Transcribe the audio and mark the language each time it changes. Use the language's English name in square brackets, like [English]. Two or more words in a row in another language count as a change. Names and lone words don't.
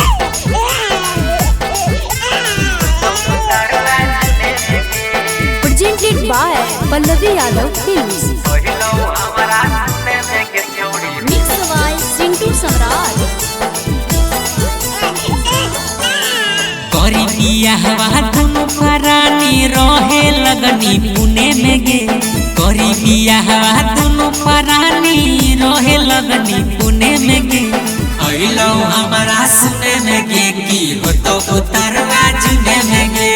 [English] Presented by Pallavi Yadav Films. Mixed by Sintu Samraj. [Magahi] करी बियाहवा दुनु परानी रहे लगनी पुणे में गे। करी बियाहवा दुनु परानी रहे लगनी पुणे में गे। अइलो हमारा सुने में गे की हो तो उतरवा जुने में गे।